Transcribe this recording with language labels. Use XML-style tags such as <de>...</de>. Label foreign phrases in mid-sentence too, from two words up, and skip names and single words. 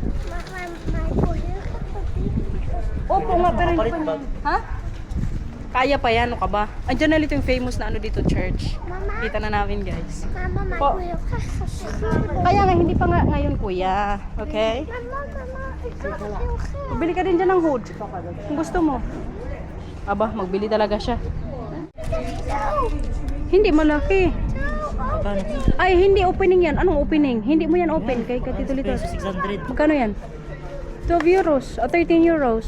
<tl>Opo nga pero hindi pa. Ha? Kaya pa yan, ano ka ba? Andiyan na dito yung famous na ano dito church. Kita na namin guys.</tl> <en>Mama, my</en> <tl>Po. kuya kasi. Kaya nga hindi pa nga ngayon kuya. Okay? Mama,</tl> <nl>ik wil heel graag.</nl> <tl>Bili ka din dyan ng hood. Kung gusto mo. Aba, magbili talaga siya. Hindi malaki. Magkano? Ay, hindi opening yan. Anong opening? Hindi mo yan open kay Tito Lito. Peso, 600. Magkano yan? 12 euros o 13 euros.</tl>